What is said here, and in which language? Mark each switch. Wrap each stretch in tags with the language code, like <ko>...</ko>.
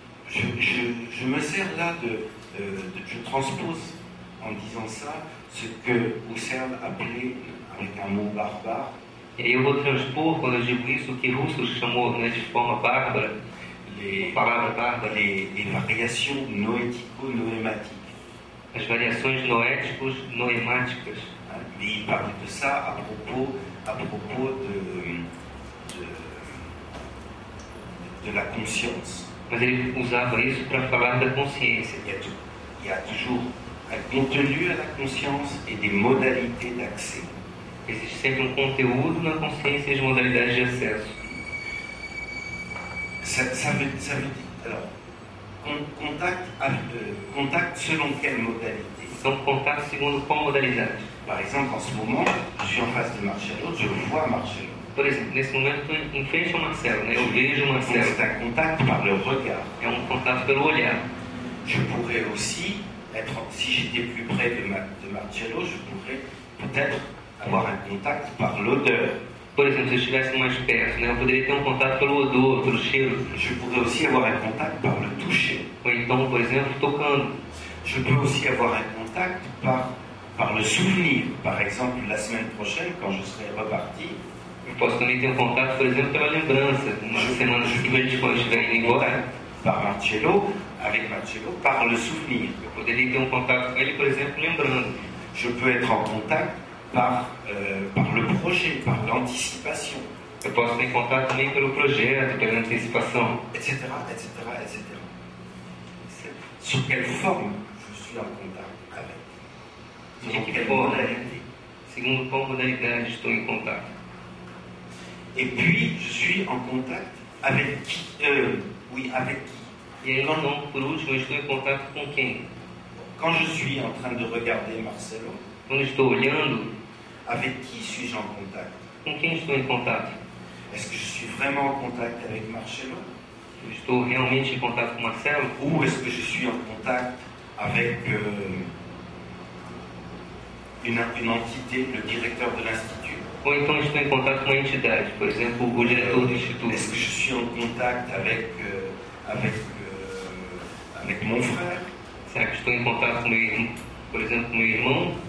<fr>Je me sers là je transpose en disant ça ce que Husserl appelait, avec un mot barbare,</fr> <pt>E aí eu vou transpor, quando eu digo isso, o que Russell chamou, né, de forma bárbara, palavra bárbara,</pt> <fr>les variations noético-noématiques.</fr> <pt>as variações noéticos, noemáticas.</pt> <fr>Mais il parle de ça à propos de la conscience.</fr> <pt>Mas ele usava isso para falar da consciência.</pt> <fr>Il y a toujours un contenu à la conscience et des modalités d'accès.</fr> <pt>Existe sempre um conteúdo na consciência e as modalidades de acesso.</pt> <fr>Ça veut dire, alors, contact selon quelle modalité?</fr> <pt>Então, contato segundo qual modalidade?</pt> <fr>Par exemple, en ce moment, je suis en face de Marcello, je vois Marcello.</fr> <pt>Por exemplo, nesse momento estou em frente ao Marcelo, né? Eu vejo o</pt> <fr>Donc</fr> <pt>Marcelo.</pt> <fr>c'est un contact par le regard.</fr> <pt>É um contato pelo olhar.</pt> <fr>Je pourrais aussi être, si j'étais plus près de Marcello, je pourrais peut-être avoir un contact par l'odeur.</fr> <pt>Por exemplo, se eu estivesse mais perto, né? Eu poderia ter um contato pelo odor, pelo cheiro.</pt> <fr>Je pourrais aussi avoir un contact par le toucher.</fr> <pt>Ou então, por exemplo, tocando.</pt> <fr>Je peux aussi avoir un contact par le souvenir. Par exemple, la semaine prochaine, quand je serai reparti,</fr> <pt>Eu posso também ter um contato, por exemplo, pela lembrança. Uma semana seguinte, quando eu estiver indo embora,</pt> <fr>par Marcello, avec Marcello, par le souvenir.</fr> <pt>eu poderia ter um contato com ele, por exemplo, lembrando.</pt> <fr>Je peux être en contact par le projet, par l'anticipation,</fr> <pt>Eu posso ter contato também pelo projeto, pela antecipação.</pt> <fr>etc., etc., etc. Sur quelle forme je suis en contact avec?</fr> <pt>De</pt> <fr>quelle</fr> <pt>forma,</pt> <fr>modalité?</fr> <pt>segundo qual modalidade estou em contato.</pt> <fr>Et puis, je suis en contact avec qui? Avec qui?</fr> <pt>E aí, então, por último, eu estou em contato com quem?</pt> <fr>Quand je suis en train de regarder Marcello,</fr> <pt>Quando estou olhando,</pt> <fr>avec qui suis-je en contact?</fr> <pt>com quem estou em contato?</pt> <fr>Est-ce que je suis vraiment en contact avec Marcello?</fr> <pt>Eu estou realmente em contato com o Marcelo?</pt> <fr>Ou est-ce que je suis en contact avec une entité, le directeur de l'Institut?</fr> <pt>Ou então estou em contato com uma entidade, por exemplo, o diretor do Instituto?</pt> <fr>Est-ce que je suis en contact avec mon frère?</fr> <pt>Será que estou em contato com meu irmão, por exemplo, com meu irmão?</pt>